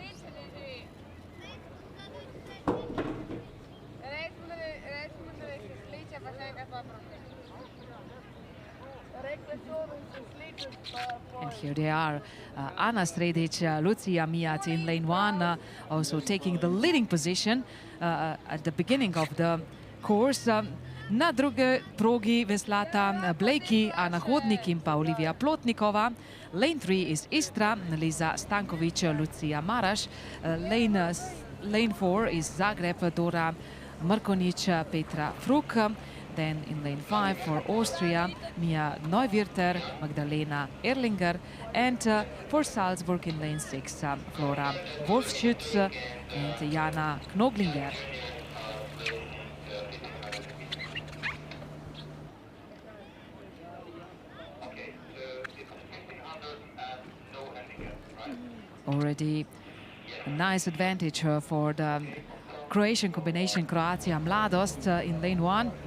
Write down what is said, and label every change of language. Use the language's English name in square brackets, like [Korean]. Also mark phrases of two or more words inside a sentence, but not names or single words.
[English] And here they are, Ana Sredic, Lucia Mijat in lane 1, also taking the leading position at the beginning of the course. [Slovenian] Na druge progi veslata Blakey, Ana Hodnik in pa Olivia Plotnikova. [English] Lane 3 is Istra, Liza Stankovic, Lucia Maraš. Lane 4 is Zagreb, Dora Mrkonic, Petra Fruk. Then in lane 5 for Austria, Mia Neuwirter, Magdalena Erlinger. And for Salzburg in lane 6, Flora Wolfschütz and Jana Knoglinger. Already a nice advantage for the Croatian combination Croatia Mladost in lane 1.